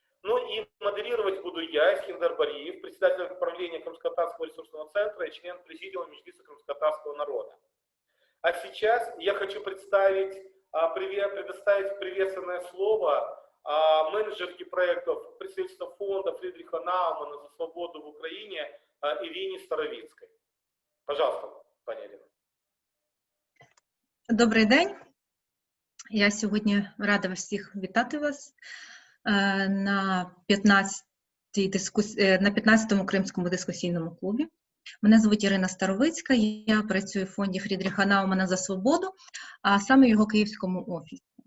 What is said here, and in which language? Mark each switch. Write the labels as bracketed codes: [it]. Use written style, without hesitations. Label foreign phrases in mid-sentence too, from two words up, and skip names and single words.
[ru] Ну и модерировать буду я, Искендер Бариев, председатель управления Крымско-Татарского ресурсного центра и член президиума Меджлиса крымско-татарского народа. А сейчас я хочу предоставить приветственное слово менеджерке проектов представительства фонда Фридриха Наумана за свободу в Украине Ирине Старовицкой. Пожалуйста, [uk] пані Ірина. Добрий день. Я сьогодні рада всіх вітати вас на 15-му Кримському дискусійному клубі. Мене звуть Ірина Старовицька, я працюю в фонді Фрідріха Наумана за свободу, а саме в його київському офісі.